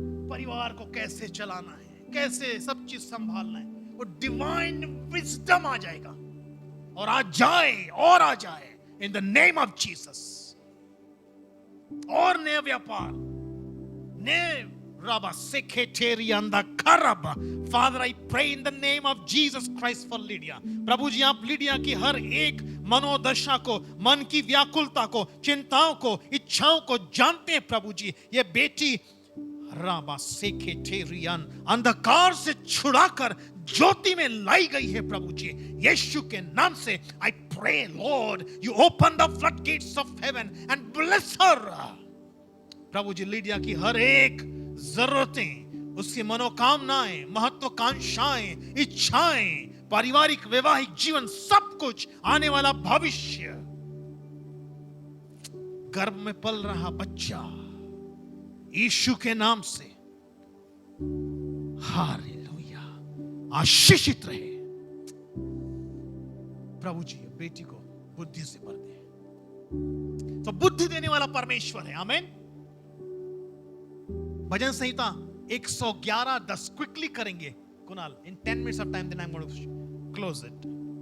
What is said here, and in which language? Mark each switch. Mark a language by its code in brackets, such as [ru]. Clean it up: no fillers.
[hi] परिवार को कैसे चलाना है, कैसे सब चीज संभालना है, वो डिवाइन विजडम आ जाएगा और आ जाए [en] In the name of Jesus. [hi] और नया व्यापार, नए Rabba Sekretarianda Karaba. [en] Father, I pray in the name of Jesus Christ for Lydia. [hi] प्रभु जी, आप लिडिया की हर एक मनोदशा को, मन की व्याकुलता को, चिंताओं को, इच्छाओं को जानते हैं प्रभु जी। ये बेटी राबा सेकेटेरियन अंधकार से छुड़ाकर ज्योति में लाई गई है प्रभु जी, यीशु के नाम से। [en] I pray Lord, you open the floodgates of heaven and bless her. [hi] Prabhu ji, Lydia की हर एक जरूरतें, उसकी मनोकामनाएं, महत्वाकांक्षाएं, इच्छाएं, पारिवारिक वैवाहिक जीवन, सब कुछ, आने वाला भविष्य, गर्भ में पल रहा बच्चा, यीशु के नाम से हालेलुया आशीषित रहे। प्रभु जी बेटी को बुद्धि से भर दे। तो बुद्धि देने वाला परमेश्वर है। आमीन। भजन संहिता 111:10 क्विकली करेंगे [en] Kunal, in 10 minutes of time, then I'm going to close it.